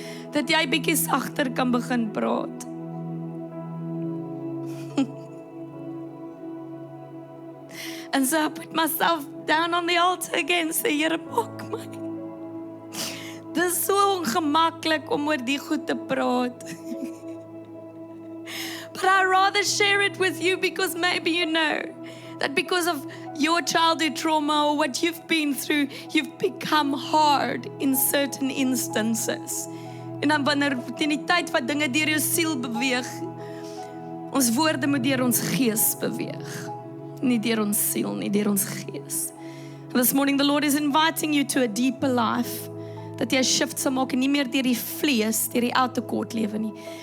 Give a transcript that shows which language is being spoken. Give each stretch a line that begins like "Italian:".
Afrikaans: Dat jy bietjie sagter kan begin praat.
English: And so I put myself down on the altar again, say,
Afrikaans: Here, maak my. Dis so ongemaklik om oor die goed te praat.
English: But I rather share it with you because maybe you know that because of your childhood trauma or what you've been through, you've become hard in certain instances.
Afrikaans: En dan wanneer teen die tyd wat dinge deur jou siel beweeg, ons woorde moet deur ons gees beweeg. Nie deur ons siel, nie deur ons gees.
English: This morning the Lord is inviting you to a deeper life.
Afrikaans: Dat jy 'n shift sal maak en nie meer deur die vlees, deur die outer court lewe nie.